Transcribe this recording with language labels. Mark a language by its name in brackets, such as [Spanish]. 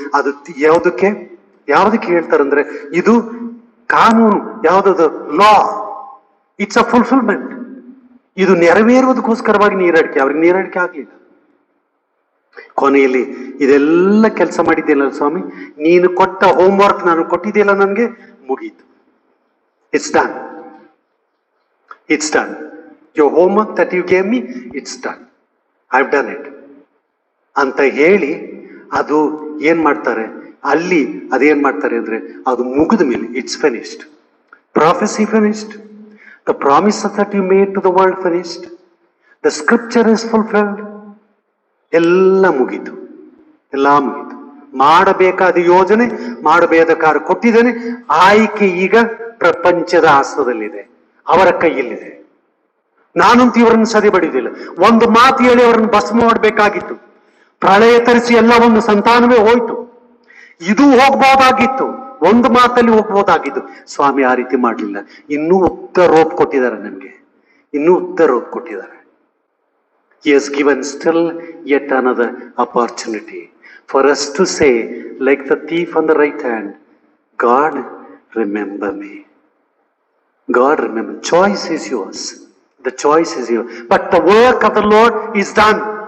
[Kannada] ಅದು ಯಾವ್ದಕ್ಕೆ ಹೇಳ್ತಾರಂದ್ರೆ, ಇದು ಕಾನೂನು, ಯಾವ್ದದು ಲಾ, [English] It's a fulfilment. [Kannada] ಇದು ನೆರವೇರುವುದಕ್ಕೋಸ್ಕರವಾಗಿ ನೀರಡಿಕೆ. ಅವ್ರಿಗೆ ನೀರಡಿಕೆ ಆಗ್ಲಿಲ್ಲ. ಕೊನೆಯಲ್ಲಿ ಇದೆಲ್ಲ ಕೆಲಸ ಮಾಡಿದ್ದೇನಲ್ಲ ಸ್ವಾಮಿ, ನೀನು ಕೊಟ್ಟ ಹೋಮ್ವರ್ಕ್ ನಾನು ಕೊಟ್ಟಿದ್ದೀಯಲ್ಲ, ನನಗೆ ಮುಗೀತು, [English] It's done. It's done. Your homework that you gave me, it's done. I've done it. [Kannada] ಅಂತ ಹೇಳಿ ಅದು ಏನ್ ಮಾಡ್ತಾರೆ, ಅಲ್ಲಿ ಅದೇನ್ ಮಾಡ್ತಾರೆ ಅಂದ್ರೆ ಅದು ಮುಗಿದ ಮೇಲೆ [English] It's finished. Prophecy finished. The promises that you made to the world finished. The scripture is fulfilled. [Kannada] ಎಲ್ಲ ಮುಗೀತು, ಎಲ್ಲ ಮುಗೀತು. ಮಾಡಬೇಕಾದ ಯೋಜನೆ, ಮಾಡಬೇಕಾದ ಕೊಟ್ಟಿದ್ದೇನೆ. ಆಯ್ಕೆ ಈಗ ಪ್ರಪಂಚದ ಹಸ್ತದಲ್ಲಿದೆ, ಅವರ ಕೈಯಲ್ಲಿದೆ. ನಾನಂತೂ ಇವರನ್ನು ಸರಿ ಬಡಿದಿಲ್ಲ. ಒಂದು ಮಾತು ಹೇಳಿ ಅವರನ್ನು ಭಸ್ಮ ಮಾಡಬೇಕಾಗಿತ್ತು. ಪ್ರಳಯ ತರಿಸಿ ಎಲ್ಲವನ್ನು ಸಂತಾನವೇ ಹೋಯ್ತು. ಇದು ಹೋಗ್ಬೋದಾಗಿತ್ತು, ಒಂದು ಮಾತಲ್ಲಿ ಹೋಗ್ಬೋದಾಗಿತ್ತು. ಸ್ವಾಮಿ ಆ ರೀತಿ ಮಾಡಲಿಲ್ಲ. ಇನ್ನೂ ಉದ್ದ ರೋಪ್ ಕೊಟ್ಟಿದ್ದಾರೆ ನಮ್ಗೆ, ಇನ್ನೂ ಉದ್ದ ರೋಪ್ ಕೊಟ್ಟಿದ್ದಾರೆ. [English] He has given still yet another opportunity for us to say, like the thief on the right hand, God, remember me. God, remember. Choice is yours. The choice is yours. But the work of the Lord is done.